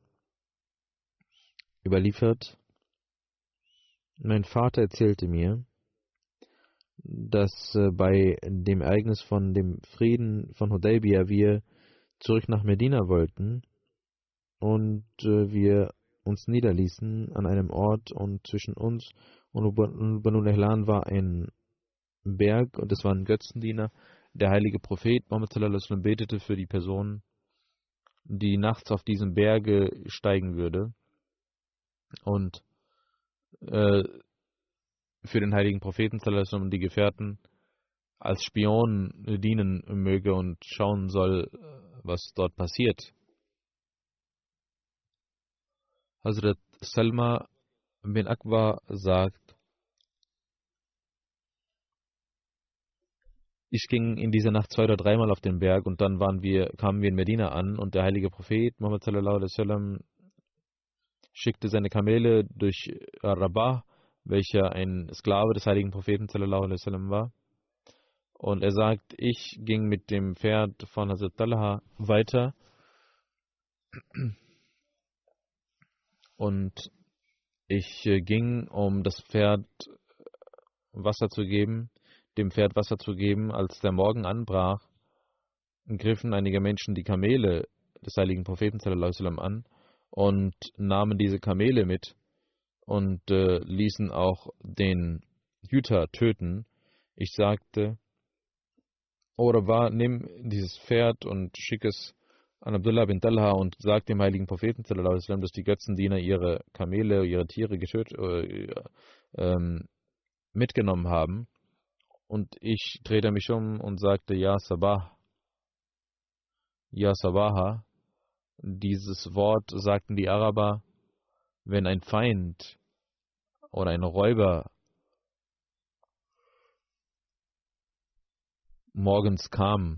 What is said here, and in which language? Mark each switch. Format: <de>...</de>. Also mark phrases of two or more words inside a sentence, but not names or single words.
<de>überliefert, mein Vater erzählte mir, dass bei dem Ereignis von dem Frieden von Hudaybiyah wir zurück nach Medina wollten und wir uns niederließen an einem Ort, und zwischen uns und Banu Nahlan war ein Berg und es war ein Götzendiener. Der heilige Prophet Muhammad</de> <ar>صلى الله عليه وسلم</ar> <de>betete für die Person, die nachts auf diesem Berge steigen würde und für den heiligen Propheten</de> <ar>صلى الله عليه وسلم</ar> <de>und die Gefährten als Spion dienen möge und schauen soll, was dort passiert. Hazrat Salma bin Akbar sagt, ich ging in dieser Nacht 2 oder 3 Mal auf den Berg, und dann kamen wir in Medina an, und der heilige Prophet Muhammad</de> <ar>صلى الله عليه وسلم</ar> <de>schickte seine Kamele durch Rabah, welcher ein Sklave des heiligen Propheten</de> <ar>صلى الله عليه وسلم</ar> <de>war. Und er sagt, ich ging mit dem Pferd von Hazrat Talha weiter und ich ging, um das Pferd Wasser zu geben, dem Pferd Wasser zu geben. Als der Morgen anbrach, griffen einige Menschen die Kamele des heiligen Propheten</de> <ar>صلى الله عليه وسلم</ar> <de>an und nahmen diese Kamele mit und ließen auch den Hüter töten. Ich sagte, O Rabah, nimm dieses Pferd und schick es an Abdullah bin Talha und sag dem heiligen Propheten</de> <ar>صلى الله عليه وسلم,</ar> <de>dass die Götzendiener ihre Kamele, ihre Tiere mitgenommen haben. Und ich drehte mich um und sagte,</de> <ar>يا صباح, يا صباحاه.</ar> <de>Dieses Wort sagten die Araber, wenn ein Feind oder ein Räuber morgens kam.</de>